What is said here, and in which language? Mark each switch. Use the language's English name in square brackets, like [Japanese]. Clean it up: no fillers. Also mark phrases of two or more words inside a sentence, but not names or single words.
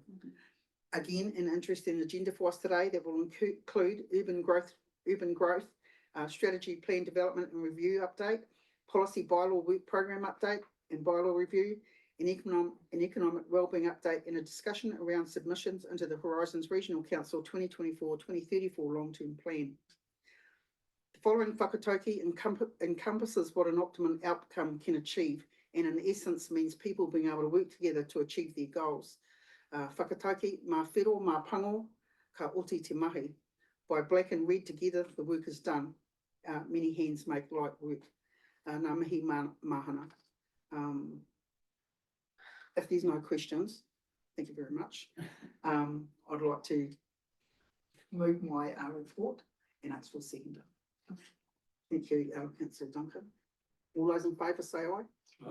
[English] Again, an interesting agenda for us today that will include urban growth, strategy, plan development and review update, policy bylaw work program update and bylaw review, an economic wellbeing update, and a discussion around submissions into the Horizons Regional Council 2024-2034 long-term plan. The following whakatauki encompasses what an optimum outcome can achieve, and in essence means people being able to work together to achieve their goals. [Māori] Whakatauki, mā whiro, mā pango, ka oti te mahi. [English] By black and red together, the work is done. Many hands make light work. [Māori] Ngā mihi mahana. [English] If there's no questions, thank you very much. I'd like to move my report and ask for a seconder. Thank you, Councillor Duncan. All those in favour say aye.